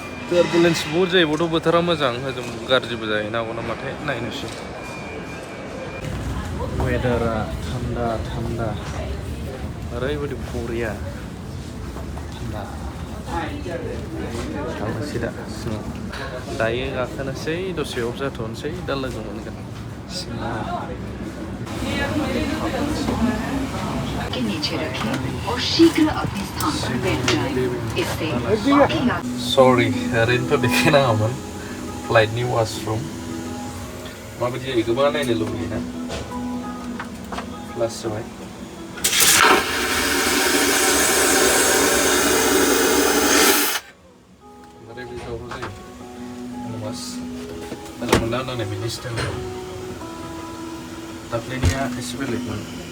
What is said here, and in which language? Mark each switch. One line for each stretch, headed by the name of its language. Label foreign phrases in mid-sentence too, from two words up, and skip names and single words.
Bodo: टारबुलेन्स बहुत जायोबाथ' बोथोरा मोजां हजों गाज्रिबो जाहैनो हागौ नामाथाय नायनोसै वेदारा थान्दा थान्दा ओरैबायदि बरिया थान्दा थांनोसै दा सिङाव दायो गाखोनोसै दसे अफ जाथ'नोसै दा लोगो मोनगोन सिङाव
Hindi: के नीचे रखें और शीघ्र अपने स्थान पर बैठ जाएं। इससे
Bodo: सरि ओरैनोथ' देखायनाङामोन फ्लाइटनि वाशरुम माबायदि जायो गोबां नायनो लुबैयोना क्लास जाबाय ओरैबायदि दावराव जायो वास मोजां मोनदों आंनो बिनि स्टाइलखौ दाख्लैनिया एसे बेलेगमोन